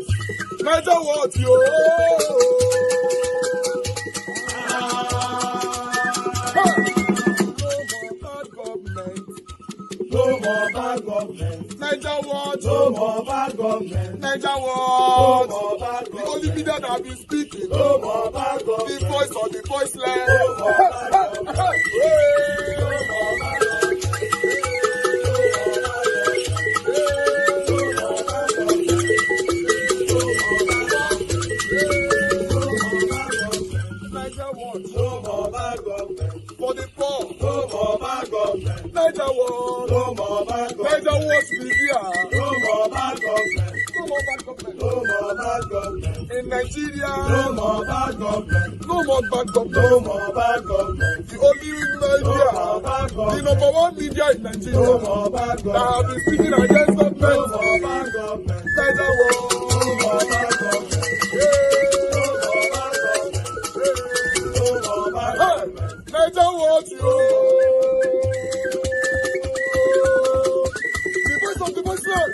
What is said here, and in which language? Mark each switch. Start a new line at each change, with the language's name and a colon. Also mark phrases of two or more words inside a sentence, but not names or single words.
English: Nigeria what? Yo! No more bad government. Nigeria what? No more bad government. Nigeria what? No more bad government. The only media that have been speaking. No more bad government. The voice of the voiceless. No more bad government. No more bad government. No more bad government. For the poor. No more bad government. Nigeria what? No more bad government. Nigeria what media? No more bad government. No more bad government. No more bad government. In Nigeria. No more bad government. No more bad government. No more bad government. The only media. No more bad government. The number one media in Nigeria. No more bad government. That have been speaking against government. No more bad government. Nigeria what? No more bad government. Nigeria what you? The voice of the voiceless.